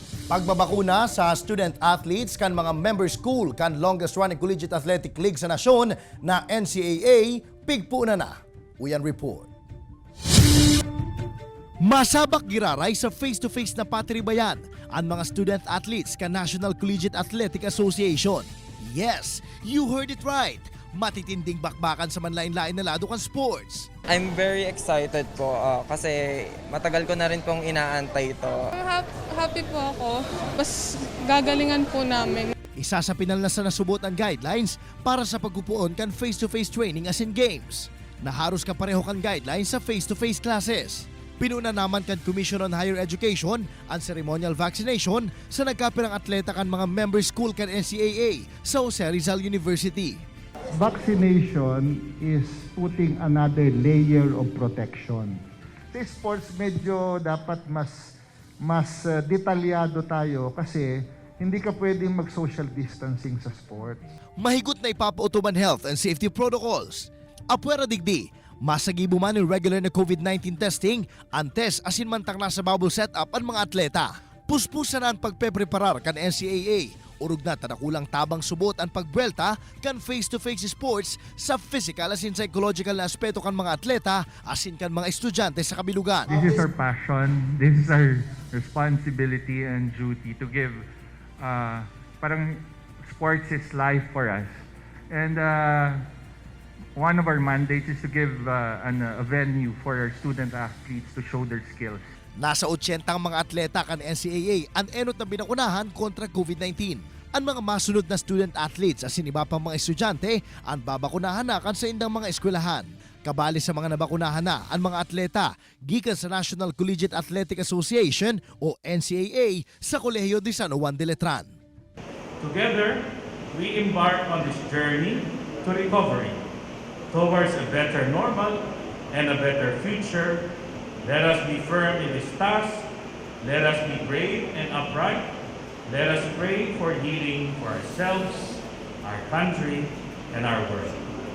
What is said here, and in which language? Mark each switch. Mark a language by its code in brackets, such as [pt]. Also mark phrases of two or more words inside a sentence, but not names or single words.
[bik] Pagbabakuna sa student-athletes kan mga [en] member school [bik] kan [en] longest-running collegiate athletic league [bik] sa nasyon na NCAA, pigpuna na. Uyan report. Masabak giraray sa face-to-face na patribayan ang mga student-athletes kan National Collegiate Athletic Association. [en] Yes, you heard it right. [bik] Matitinding bakbakan sa manlain-lain na lado kan sports. [en] I'm very excited [tl] po kasi matagal ko na rin pong inaantay ito. Happy po ako. Mas gagalingan po namin. [bik] Isa sa pinalnas na nasubot ang guidelines para sa pagpupuon kan [en] face-to-face training [bik] as in games. Naharos ka pareho kan guidelines sa [en] face-to-face classes. [bik] Pinuna naman kan Commission on Higher Education ang [en] ceremonial vaccination [bik] sa nagkapirang atleta kan mga [en] member school [bik] kan NCAA sa Jose Rizal University. [en] Vaccination is putting another layer of protection. [tl] Sa sports medyo dapat mas detalyado tayo kasi hindi ka pwedeng mag- [en] social distancing [tl] sa sports. [bik] Mahigit na ipapautuman [en] health and safety protocols. [bik] Apwera digdi, masagibo man yung regular na COVID-19 testing, ang test asin mantang nasa [en] bubble setup [bik] ang mga atleta. Puspusan na ang pagpepreparar kan NCAA. Urog na tanakulang tabang subot ang pagbuelta kan [en] face-to-face sports [bik] sa physical asin psychological na aspeto kan mga atleta asin kan mga estudyante sa kabilugan. [en] This is our passion, this is our responsibility and duty to give, parang sports is life for us. And one of our mandates is to give a venue for our student athletes to show their skills. [bik] Nasa 80 ang mga atleta kan NCAA ang enot na binakunahan kontra COVID-19. Ang mga masunod na [en] student athletes [bik] asin iba pang mga estudyante ang babakunahan na kan sa indang mga eskwelahan. Kabali sa mga nabakunahan na ang mga atleta gikan sa National Collegiate Athletic Association o NCAA sa Kolehiyo de San Juan de Letran. [en] Together, we embark on this journey to recovery towards a better normal and a better future. Let us be firm in this task. Let us be brave and upright. Let us pray for healing for ourselves, our country, and our world.